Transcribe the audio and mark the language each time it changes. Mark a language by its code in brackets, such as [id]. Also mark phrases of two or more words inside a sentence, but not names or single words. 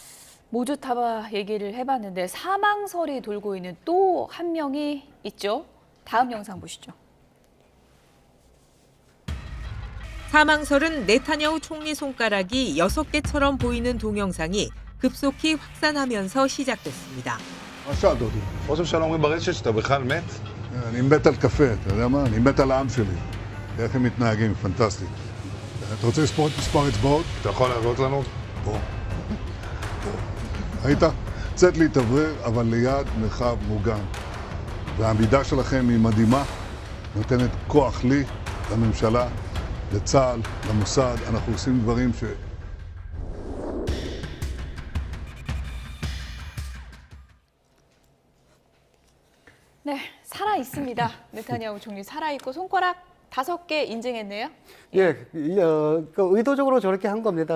[ko] 모주타바 얘기를 해봤는데 사망설이 돌고 있는 또 한 명이 있죠. 다음 영상 보시죠. 사망설은 네타냐후 총리 손가락이 6개처럼 보이는 동영상이 급속히 확산하면서 시작됐습니다. [he] מה שאל דודי? ראש הממשלה אומרים ברשת שאתה בכלל מת? אני מת על קפה, אתה יודע מה? אני מת על העם שלי. איך הם מתנהגים, פנטסטי. אתה רוצה לספור את מספר אצבעות? אתה יכול להראות לנו? פה. ראית? צאת להתאוורר, אבל ליד מרחב מוגן. והעמידה שלכם היא מדהימה, נותנת כוח לי, לממשלה, לצה"ל, למוסד. אנחנו עושים דברים ש... [ko] 네, 살아 있습니다. 네타냐후 총리 살아 있고 손가락 5개 인증했네요. 예, 그 의도적으로 저렇게 한 겁니다.